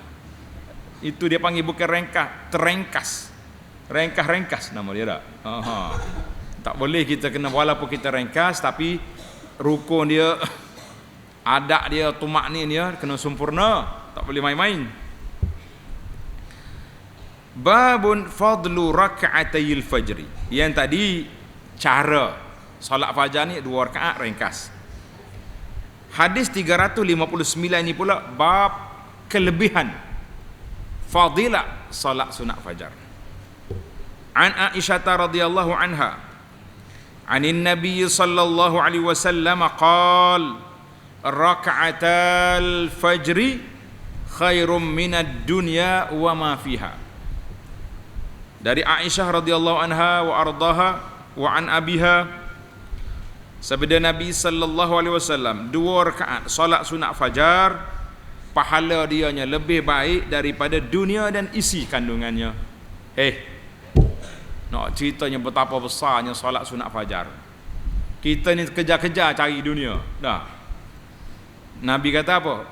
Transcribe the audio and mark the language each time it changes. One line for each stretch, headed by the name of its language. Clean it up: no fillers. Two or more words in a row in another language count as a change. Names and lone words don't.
Malay: Itu dia panggil bukan ringkas, terringkas. Ringkas-ringkas nama dia tak? Tak boleh kita kena, walaupun kita ringkas tapi rukun dia, adat dia, tumaknin dia kena sempurna, tak boleh main-main.
Arabic: باب فضل ركعتي الفجر.
Malay: Yang tadi cara solat fajar ni 2 rakaat ringkas. Hadis 359 ni pula bab kelebihan fadilah solat sunat fajar.
Arabic: عن عائشة رضي الله عنها عن النبي صلى الله عليه وسلم قال ركعتا الفجر خير من الدنيا وما فيها.
Malay: Dari Aisyah
Arabic: رضي الله عنها وأرضاها وعن أبيها,
Malay: sabda Nabi
Arabic: صلى الله عليه وسلم,
Malay: 2 rakaat solat sunat fajar pahala dianya lebih baik daripada dunia dan isi kandungannya. Nak ceritanya betapa besarnya solat sunat fajar. Kita ni kejar-kejar cari dunia dah. Nabi kata apa?